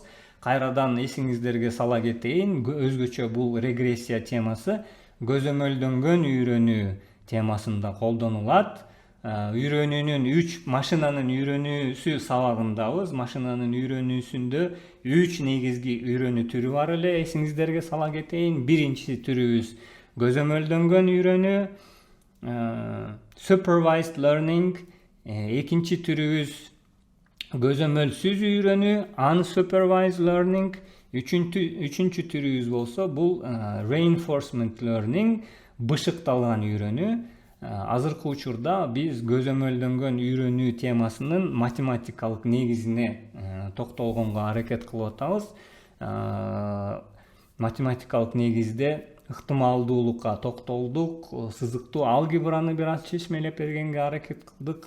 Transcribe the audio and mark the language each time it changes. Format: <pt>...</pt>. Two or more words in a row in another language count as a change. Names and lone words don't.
<ky>Кайрадан эсиңиздерге сала кетейин, өзгөчө бул регрессия темасы көзөмөлдөнгөн үйрөнүү темасында колдонулат. Үйрөнүүнүн машинанын үйрөнүүсү сабагындабыз. Машинанын үйрөнүүсүндө 3 негизги үйрөнүү түрү бар эле. Эсиңиздерге сала кетейин. Биринчи түрүбүз көзөмөлдөнгөн үйрөнүү,</ky> <en>supervised learning.</en> <ky>Экинчи түрүбүз көзөмөлсүз үйрөнүү,</ky> <en>unsupervised learning.</en> <ky>Үчүнчү түрүбүз болсо бул</ky> <en>reinforcement learning,</en> <ky>бышыкталган үйрөнүү. Азыркы учурда биз көзөмөлдөнгөн үйрөнүү темасынын математикалык негизине токтолгонго аракет кылып атабыз. Математикалык негизде ыктымалдуулукка токтолдук, сызыктуу алгебраны бир аз чечмелеп бергенге аракет кылдык.</ky>